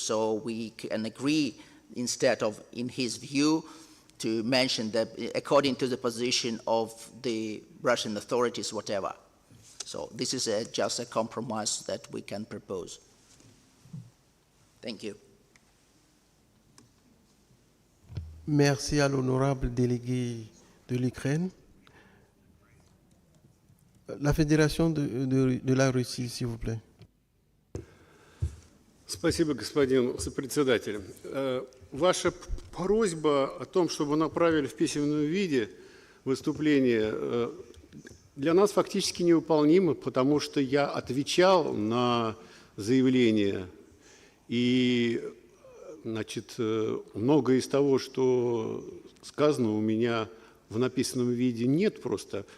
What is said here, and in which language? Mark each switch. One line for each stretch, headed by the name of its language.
English: So we can agree, instead of in his view, to mention that according to the position of the Russian authorities, whatever. So this is just a compromise that we can propose. Thank you.
French: Merci à l'honorable délégué de l'Ukraine. La Fédération de la Russie, s'il vous plaît.
Russian: Спасибо, господин сопредседатель. Ваша просьба о том, чтобы направили в письменном виде выступление, для нас фактически невыполнима, потому что я отвечал на заявление, и значит, многое из того, что сказано у меня в написанном виде, нет просто.